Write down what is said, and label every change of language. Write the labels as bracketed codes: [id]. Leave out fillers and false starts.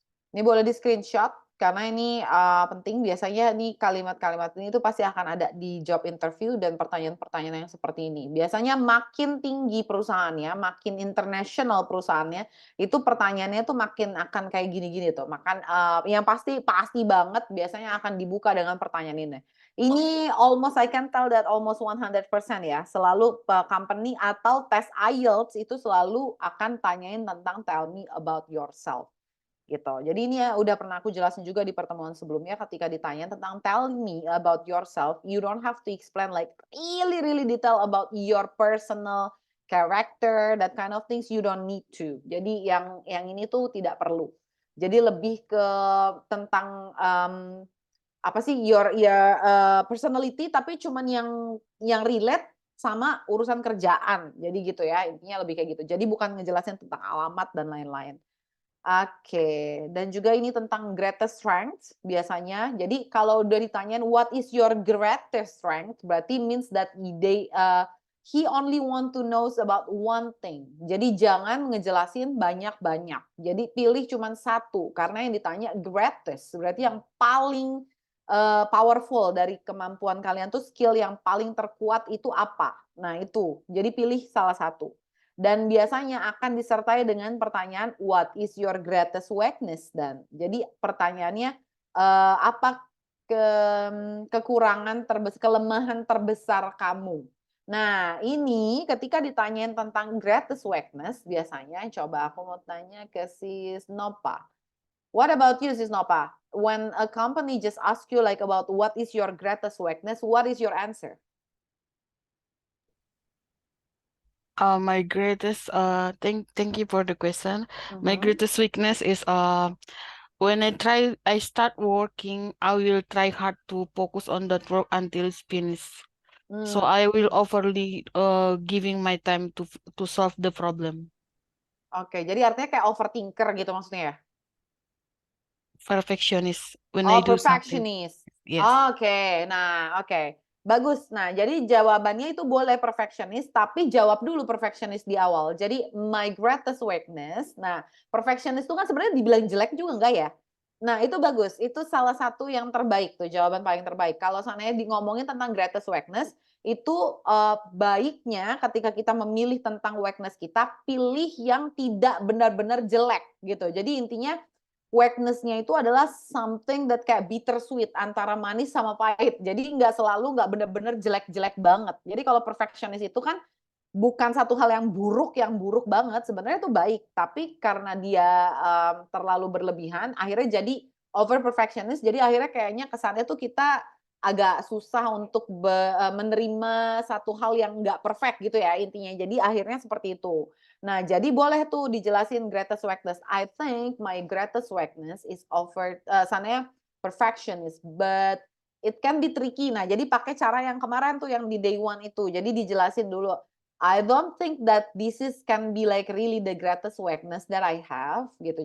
[id] Ini boleh di screenshot karena ini penting. Biasanya nih kalimat-kalimat ini tuh pasti akan ada di job interview dan pertanyaan-pertanyaan yang seperti ini. Biasanya makin tinggi perusahaannya, makin international perusahaannya, itu pertanyaannya tuh makin akan kayak gini-gini tuh. Makan yang pasti banget biasanya akan dibuka dengan pertanyaan ini. [en] Ini almost I can tell that almost 100% ya. [id] Selalu company atau tes IELTS itu selalu akan tanyain tentang [en] tell me about yourself. [id] Gitu. Jadi ini ya udah pernah aku jelasin juga di pertemuan sebelumnya ketika ditanya tentang [en] tell me about yourself, you don't have to explain like really detail about your personal character, that kind of things, you don't need to. [id] Jadi yang ini tuh tidak perlu. Jadi lebih ke tentang apa sih [en] your personality [id] tapi cuman yang relate sama urusan kerjaan. Jadi gitu ya, intinya lebih kayak gitu. Jadi bukan ngejelasin tentang alamat dan lain-lain. Oke, dan juga ini tentang greatest strength biasanya. Jadi kalau udah ditanyain [en] what is your greatest strength, [id] berarti [en] means that he only want to knows about one thing. [id] Jadi jangan ngejelasin banyak-banyak. Jadi pilih cuma satu karena yang ditanya greatest berarti yang paling powerful dari kemampuan kalian tuh skill yang paling terkuat itu apa. Nah itu, jadi pilih salah satu. Dan biasanya akan disertai dengan pertanyaan [en] what is your greatest weakness [id] dan jadi pertanyaannya apa kekurangan kelemahan terbesar kamu. Nah ini ketika ditanyain tentang greatest weakness biasanya coba aku mau tanya ke Sis Nopa. [en] What about you Sis Nopa? When a company just ask you like about what is your greatest weakness, what is your answer? My greatest thank you for the question. My greatest weakness is when I start working, I will try hard to focus on that work until it's finished. So I will overly giving my time to solve the problem. [id] Oke, jadi artinya kayak overthinker gitu maksudnya ya? [en] Perfectionist when I do something. Perfectionist. Yes. [id] Oke, nah oke. Bagus. Nah, jadi jawabannya itu boleh perfectionist, tapi jawab dulu perfectionist di awal. [en] Jadi my greatest weakness. [id] Nah, perfectionist itu kan sebenarnya dibilang jelek juga enggak ya? Nah, itu bagus. Itu salah satu yang terbaik tuh, jawaban paling terbaik. Kalau seandainya ngomongin tentang greatest weakness, itu baiknya ketika kita memilih tentang weakness kita, pilih yang tidak benar-benar jelek gitu. Jadi intinya weakness-nya itu adalah [en] something that [id] kayak bittersweet antara manis sama pahit. Jadi nggak bener-bener jelek-jelek banget. Jadi kalau perfectionist itu kan bukan satu hal yang buruk banget. Sebenarnya itu baik, tapi karena dia terlalu berlebihan, akhirnya jadi over perfectionist. Jadi akhirnya kayaknya kesannya tuh kita agak susah untuk menerima satu hal yang nggak perfect gitu ya intinya. Jadi akhirnya seperti itu. Nah, jadi boleh tuh dijelasin greatest weakness. [en] I think my greatest weakness is sana perfectionist, but it can be tricky. [id] Nah, jadi pakai cara yang kemarin tuh yang di day one itu. Jadi dijelasin dulu. [en] I don't think that this can be like really the greatest weakness that I have gitu.